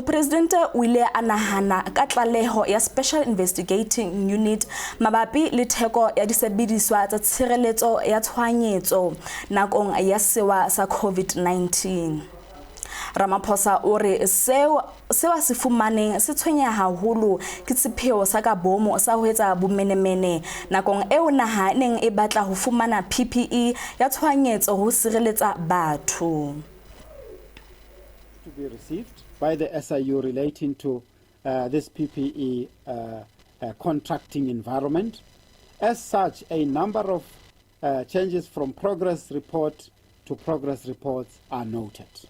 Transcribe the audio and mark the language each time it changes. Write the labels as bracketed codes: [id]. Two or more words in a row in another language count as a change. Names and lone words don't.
[st] Presidente o ile a nahana ka tlaleho ya Special Investigating Unit mabapi le theko ya disebediswa tsa tshireletso ya tshwanyetso nakong ya sewa sa COVID-19 Ramaphosa o re seo se fumaneng se tshwenya haholo ke tshepheo sa ka bomo sa ho etsa bomenemene nakong eo naha neng e batla ho fumana PPE ya tshwanyetso ho sireletsa batho [en] to be received by the SIU relating to this PPE contracting environment. As such, a number of changes from progress report to progress reports are noted.